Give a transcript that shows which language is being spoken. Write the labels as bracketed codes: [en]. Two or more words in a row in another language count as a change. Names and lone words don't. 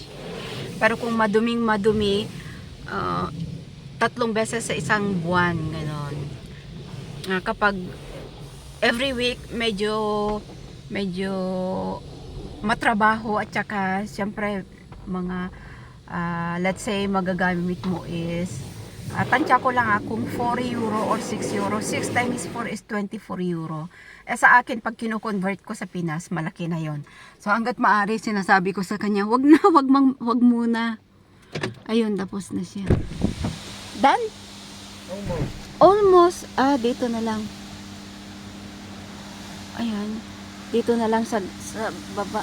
[tl] Pero kung madumi, 3 beses sa isang buwan, ganon. Kapag [en] every week, [tl] medyo matrabaho at saka syempre mga [en] let's say [tl] magagamit mo is tansya ko lang kung 4 euro or 6 euro. [en] 6 times 4 is 24 euro. [tl] Sa akin, pag kino-convert ko sa Pinas, malaki na yon. So, hanggat maaari, sinasabi ko sa kanya, wag muna. Ayun, tapos na siya. Done? Almost. Dito na lang. Ayan. Dito na lang sa baba.